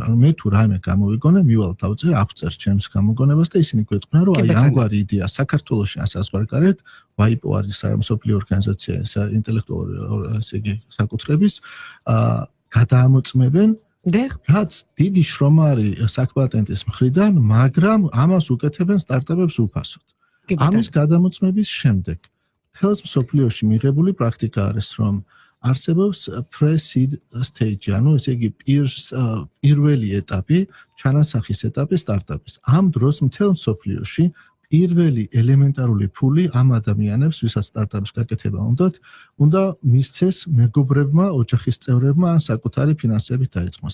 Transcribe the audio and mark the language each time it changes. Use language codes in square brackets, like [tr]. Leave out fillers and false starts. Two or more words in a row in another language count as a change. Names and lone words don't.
[ka] ანუ მე თუ რაიმე გამოვიგონე, მივალ დავწერ, აღწერ ჩემს გამოგონებას და ისინი გვეტყვიან, რომ აი ამგვარი იდეა საქართველოში ან საზღვარგარეთ, WIPO არის მსოფლიო ორგანიზაცია ინტელექტუალური ესე იგი საკუთრების, გადაამოწმებენ რაც დიდი შრომა არის საკპატენტის მხრიდან, მაგრამ ამას უკეთებენ სტარტაპებს უფასოდ. ამის გადამოწმების შემდეგ მთელს მსოფლიოში მიღებული პრაქტიკა არის, რომ არსებობს [en] pre-seed stage, [ka] ანუ ესე იგი პირველი ეტაპი, ჩანასახის ეტაპი სტარტაპის. ამ დროს მთელ მსოფლიოში პირველი ელემენტარული ფული ამ ადამიანებს, ვისაც სტარტაპის გაკეთება უნდა მისცეს მეგობრებმა, ოჯახის წევრებმა ან საკუთარი ფინანსებით დაეწყოს.